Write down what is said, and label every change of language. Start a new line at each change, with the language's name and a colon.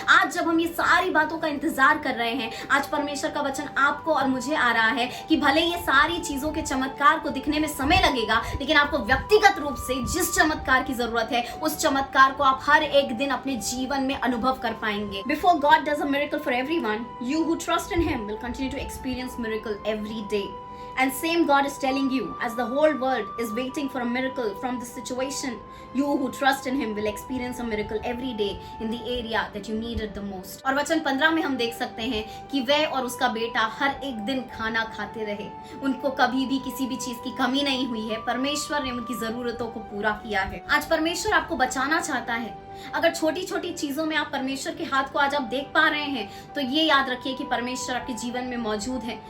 Hindi: आज जब हम ये सारी बातों का इंतजार कर रहे हैं, आज परमेश्वर का वचन आपको और मुझे आ रहा है कि भले ये सारी चीजों के चमत्कार को दिखने में समय लगेगा, लेकिन आपको व्यक्तिगत रूप से जिस चमत्कार की जरूरत है उस चमत्कार को आप हर एक दिन अपने जीवन में अनुभव कर पाएंगे।
English: Before God does a miracle for everyone, you who trust in Him will continue to experience miracle every day. And same God is telling you, as the whole world is waiting for a miracle from this situation, you who trust in Him will experience a miracle every day in the area that you need it the most.
Hindi: और वचन 15 में हम देख सकते हैं कि वह और उसका बेटा हर एक दिन खाना खाते रहे, उनको कभी भी किसी भी चीज की कमी नहीं हुई है। परमेश्वर ने उनकी जरूरतों को पूरा किया है। आज परमेश्वर आपको बचाना चाहता है। अगर छोटी छोटी चीजों में आप परमेश्वर के हाथ को आज आप देख पा रहे हैं, तो ये याद रखिए कि परमेश्वर आपके जीवन में मौजूद है।